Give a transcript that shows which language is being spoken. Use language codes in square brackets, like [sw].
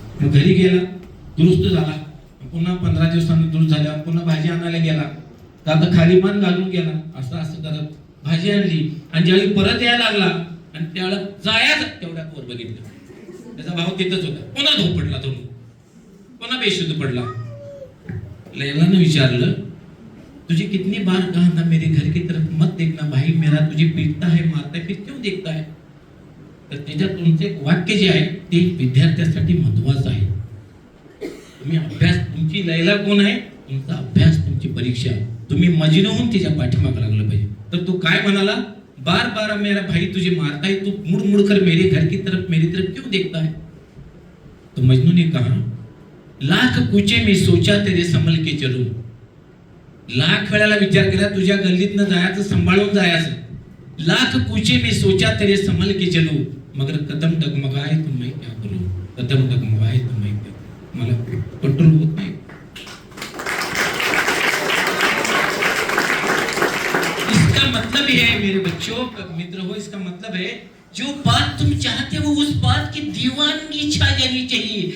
[mr] मग घरी गेला, दुरुस्त झाला. पुन्हा 15 दिवसांनी दुरुस्त झाल्या. पुन्हा भाजी आणायला गेला, तर आता खाली मान घालून गेला. असं करत भाजी आणली आणि ज्यावेळी परत यायला लागला आणि त्यावेळेला जायचं तेवढ्यात वर बघितलं, त्याचा भाव तिथंच होता. पुन्हा धूप पडला, तो पुन्हा बेशुद्ध पडला. [hi] लैलानं विचारलं, तुझे कितनी बार कहा था मेरे घर की तरफ मत देखना भाई, मेरा तुझे पीटता है मारता है, फिर क्यों देखता है? [mr] तर त्याच्यातून एक वाक्य जे आहे ते विद्यार्थ्यांसाठी महत्वाचं आहे. तुम्ही अभ्यास, तुमची लैला कोण आहे? तुमचा अभ्यास, तुमची परीक्षा. तुम्ही मजनू होऊन तिच्या पाठीमागे लागलं पाहिजे. तर तो काय म्हणाला, [hi] बार बार मेरा भाई तुझे मारता है, तू मुड़ मुड़ कर मेरे घर की तरफ मेरी तरफ क्यों देखता है? तो मजनू ने कहा, लाख पूछे मैं सोचा तेरे संभल के चलूं. [mr] लाख वेळाला विचार केला तुझ्या गल्लीतनं जायचं, सांभाळून जायचं. [hi] लाख पूछे मैं सोचा तेरे संभल के चलूं, मगर कदम डगमगाए तो मैं क्या करूं? कदम डगमगाए तो मैं क्या, [mr] मला कंट्रोल होत नाही. [hi] इसका मतलब है मेरे बच्चों, मित्र हो, इसका मतलब है जो बात तुम चाहते हो उस बात की दीवानगी छा जानी चाहिए.